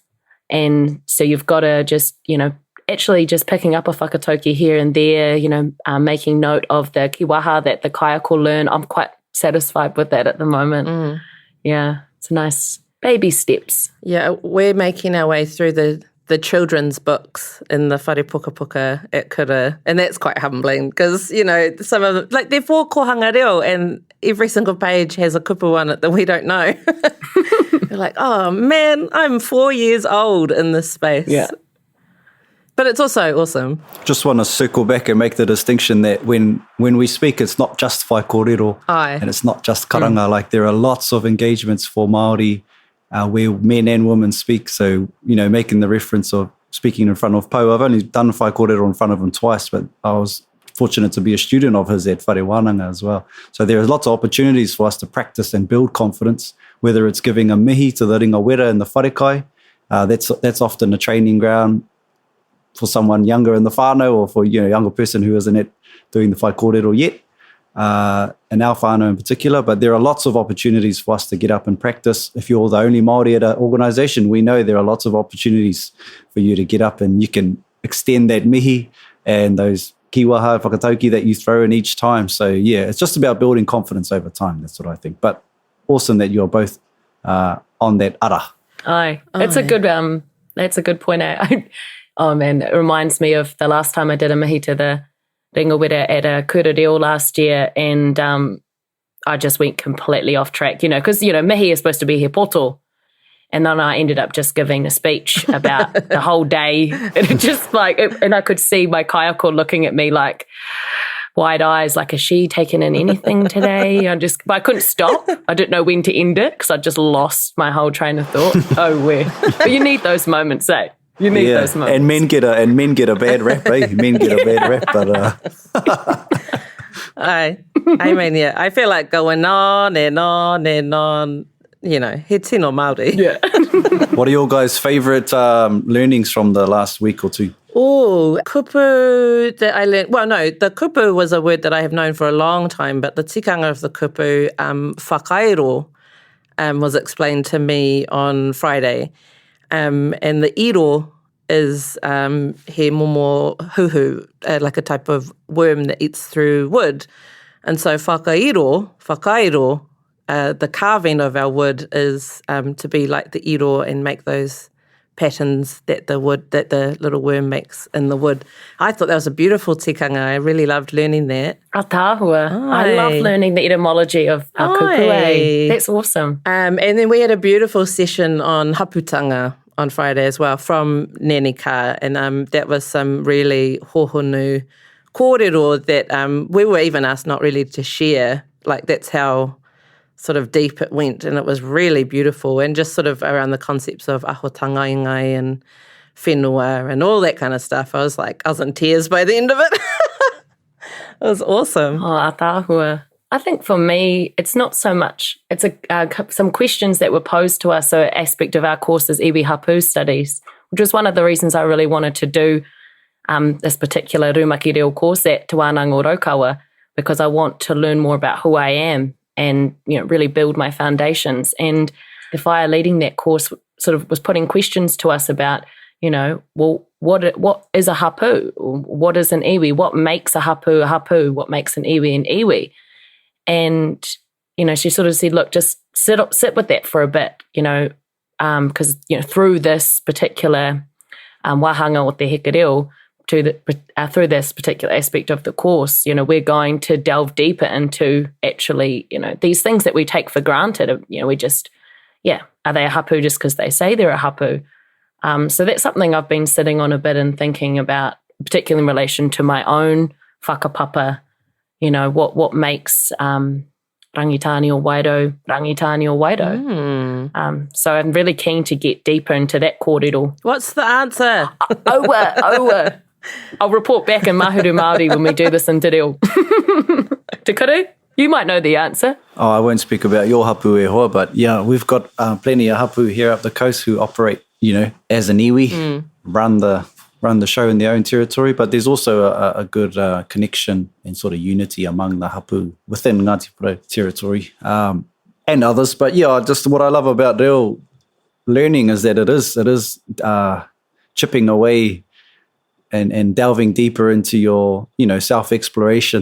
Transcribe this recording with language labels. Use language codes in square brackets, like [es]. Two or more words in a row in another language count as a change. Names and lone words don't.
[en] And so you've got to just, actually just picking up a whakatauki here and there, making note of the kiwaha that the kaiako learn. I'm quite satisfied with that at the moment. Yeah, it's nice baby steps. Yeah, we're making our way through the children's books in the [mi] whare puka [en] at Kura, and that's quite humbling because, some of them, like they're 4 [mi] kohanga reo [en] and every single page has a kupu on it that we don't know. You're like, oh man, I'm 4 years old in this space. Yeah. But it's also awesome. Just want to circle back and make the distinction that when we speak, it's not just [mi] whai kōrero, [en] and it's not just karanga. Like there are lots of engagements for Māori where men and women speak. So, making the reference of speaking in front of Pou. I've only done [mi] whai kōrero [en] in front of him twice, but I was fortunate to be a student of his at [mi] Whare Wānanga [en] as well. So there are lots of opportunities for us to practice and build confidence, whether it's giving a mihi to the [mi] ringa wera [en] in the wharekai. That's often a training ground for someone younger in the whānau, or for a younger person who isn't doing the [mi] whai kōrero [en] yet, in our whānau in particular. But there are lots of opportunities for us to get up and practice. If you're the only Māori at an organisation, we know there are lots of opportunities for you to get up and you can extend that mihi and those [mi] kiwaha whakatauki [en] that you throw in each time. So yeah, it's just about building confidence over time. That's what I think. But awesome that you're both on that ara. Aye, it's a good that's a good point. Oh man, it reminds me of the last time I did a mihi to the [mi] ringa wera [en] at a [mi] kura reo [en] last year, and I just went completely off track, because, mihi is supposed to be [mi] he poto, [en] and then I ended up just giving a speech about the whole day, and it just and I could see my kaiako looking at me like wide eyes, like, is she taking in anything today? But I couldn't stop. I didn't know when to end it because I just lost my whole train of thought. Oh, where? But you need those moments, eh? You need those moments. And men get a bad rap, eh? Men get a bad rap, but I mean, yeah, I feel like going on and on and on, [mi] he tino Māori. [en] Yeah. What are your guys' favourite learnings from the last week or two? Oh, kupu that I learned. Well, no, the kupu was a word that I have known for a long time, but the tikanga of the kupu, whakairo, was explained to me on Friday. And the iro is [mi] he momo huhu, [en] like a type of worm that eats through wood. And so whakairo, the carving of our wood is to be like the iro and make those patterns that the little worm makes in the wood. I thought that was a beautiful tikanga. I really loved learning that. Tahua. I love learning the etymology of our kupu. That's awesome. And then we had a beautiful session on haputanga on Friday as well from Nenika, and that was some really [mi] hohonu kōrero [en] that we were even asked not really to share. Like that's how sort of deep it went, and it was really beautiful, and just sort of around the concepts of [mi] ahotanga ingai [en] and whenua and all that kind of stuff. I was in tears by the end of it. It was awesome. Oh, Tahua. I think for me, it's not so much, it's some questions that were posed to us, so an aspect of our course is [mi] iwi hapu [en] studies, which was one of the reasons I really wanted to do this particular Rūmaki Reo course at Te Wānanga o Raukawa, because I want to learn more about who I am and really build my foundations. And the fire leading that course sort of was putting questions to us about, well, what is a hapu? What is an iwi? What makes a hapu a hapu? What makes an iwi an iwi? And, she sort of said, look, just sit with that for a bit, because, through this particular [mi] wahanga o te heke reo, [en] through this particular aspect of the course, we're going to delve deeper into actually, these things that we take for granted. We just, are they a hapu just because they say they're a hapu? So that's something I've been sitting on a bit and thinking about, particularly in relation to my own whakapapa, what makes Rangitāne or Waido. So I'm really keen to get deeper into that kōrero. What's the answer? Oua. I'll report back in Mahuru Māori when we do this in Te Reo. Te Kuru, you might know the answer. Oh, I won't speak about your hapu [mi] e hoa, [en] but yeah, we've got plenty of hapu here up the coast who operate, as an iwi, run the show in their own territory, but there's also a good connection and sort of unity among the hapu within Ngāti Porou territory and others. But yeah, just what I love about Reo learning is that it is chipping away and delving deeper into your, self-exploration.